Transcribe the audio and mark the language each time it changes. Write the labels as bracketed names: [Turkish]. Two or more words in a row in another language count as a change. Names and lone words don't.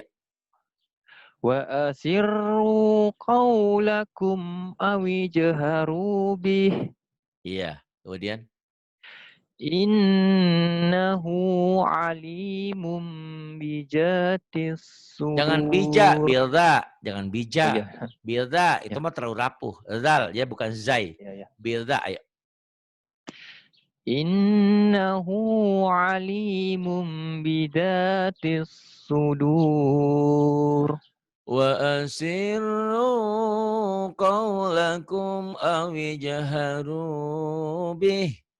[Arabic] وأسروا قولكم أو اجهروا به. [Indonesian] Iya. Kemudian [Arabic] إنه عليم بذات [Indonesian] jangan bija, [Arabic] sudur. bilda, jangan Oh bija. [Indonesian] iya, Bilda itu ya, mah terlalu rapuh. Zal ya bukan zai. ya, ya. Bilda ayo. [Arabic] إنه عليم بذات الصدور. وأسروا قولكم أو اجهروا به.